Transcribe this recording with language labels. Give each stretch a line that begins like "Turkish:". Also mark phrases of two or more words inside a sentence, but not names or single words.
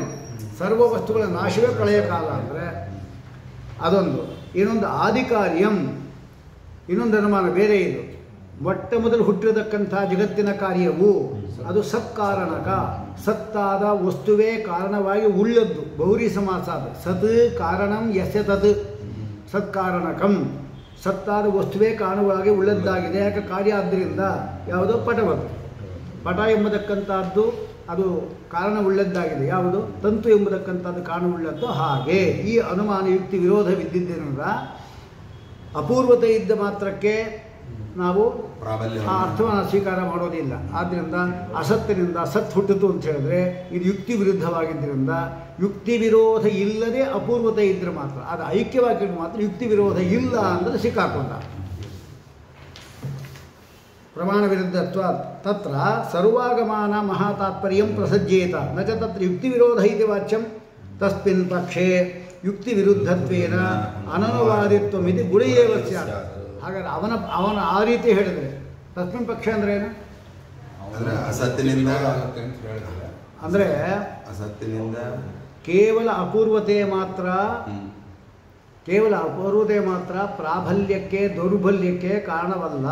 Kannada: ಸರ್ವ ವಸ್ತುಗಳ ನಾಶವೇ ಪ್ರಳಯ ಕಾಲ ಅಂದರೆ ಅದೊಂದು. ಇನ್ನೊಂದು ಆದಿಕಾರ್ಯಂ, ಇನ್ನೊಂದು ಅನುಮಾನ ಬೇರೆ ಇದು. ಮೊಟ್ಟ ಮೊದಲು ಹುಟ್ಟಿರತಕ್ಕಂಥ ಜಗತ್ತಿನ ಕಾರ್ಯವು ಅದು ಸತ್ಕಾರಣಕ. ಸತ್ತಾದ ವಸ್ತುವೇ ಕಾರಣವಾಗಿ ಉಳ್ಳದ್ದು. ಬಹುರಿ ಸಮಾಸ ಅದು.
Sanskrit: ಸತ್ ಕಾರಣಂ ಯಸ್ಯ ತತ್ ಸತ್ಕಾರಣಕಂ.
Kannada: ಸತ್ತಾದ ವಸ್ತುವೇ ಕಾರಣವಾಗಿ ಉಳ್ಳದ್ದಾಗಿದೆ. ಯಾಕೆ? ಕಾರ್ಯ ಆದ್ದರಿಂದ. ಯಾವುದೋ ಪಟವದು. ಪಟ ಎಂಬತಕ್ಕಂಥದ್ದು ಅದು ಕಾರಣವುಳ್ಳದ್ದಾಗಿದೆ. ಯಾವುದು? ತಂತು ಎಂಬತಕ್ಕಂಥದ್ದು ಕಾರಣವುಳ್ಳದ್ದು. ಹಾಗೆ ಈ ಅನುಮಾನ ಯುಕ್ತಿ ವಿರೋಧವಿದ್ದಿದ್ದರಿಂದ ಅಪೂರ್ವತೆ ಇದ್ದ ಮಾತ್ರಕ್ಕೆ ನಾವು ಆ ಅರ್ಥವನ್ನು ಸ್ವೀಕಾರ ಮಾಡೋದಿಲ್ಲ. ಆದ್ದರಿಂದ ಅಸತ್ತಿನಿಂದ ಸತ್ ಹುಟ್ಟಿತು ಅಂತ ಹೇಳಿದ್ರೆ ಇದು ಯುಕ್ತಿ ವಿರುದ್ಧವಾಗಿದ್ದರಿಂದ ಯುಕ್ತಿ ವಿರೋಧ ಇಲ್ಲದೆ ಅಪೂರ್ವತೆ ಇದ್ದರೆ ಮಾತ್ರ, ಅದು ಐಕ್ಯವಾಗಿದ್ರೆ ಮಾತ್ರ ಯುಕ್ತಿ ವಿರೋಧ ಇಲ್ಲ ಅಂದರೆ ಸಿಕ್ಕಾಕೊಂಡ.
Sanskrit: ಪ್ರಮಾಣ ವಿರುದ್ಧತ್ವ ತತ್ರ ಸರ್ವಾಗಮಾನ ಮಹಾತಾತ್ಪರ್ಯಂ ಪ್ರಸಜ್ಯೇತ ನ ಚ ತತ್ರ ಯುಕ್ತಿ ವಿರೋಧ ಇತಿ ವಾಚ್ಯಂ ತಸ್ಮಿನ್ ಪಕ್ಷೇ ಯುಕ್ತಿ ವಿರುದ್ಧತ್ವೇನ ಅನನುವಾದಿತ್ವಮಿತಿ ಗುಣೇವ ಸ್ಯಾತ್.
Kannada: ಹಾಗಾದ್ರೆ ಅವನ ಆ ರೀತಿ ಹೇಳಿದರೆ
Sanskrit: ತಸ್ಮಿನ್ ಪಕ್ಷ
Kannada: ಅಂದ್ರೆ ಏನು? ಅಸತ್ತಿನಿಂದ ಅಂದರೆ ಅಸತ್ತಿನಿಂದ ಕೇವಲ ಅಪೂರ್ವತೆ ಮಾತ್ರ ಪ್ರಾಬಲ್ಯಕ್ಕೆ ದೌರ್ಬಲ್ಯಕ್ಕೆ ಕಾರಣವಲ್ಲ.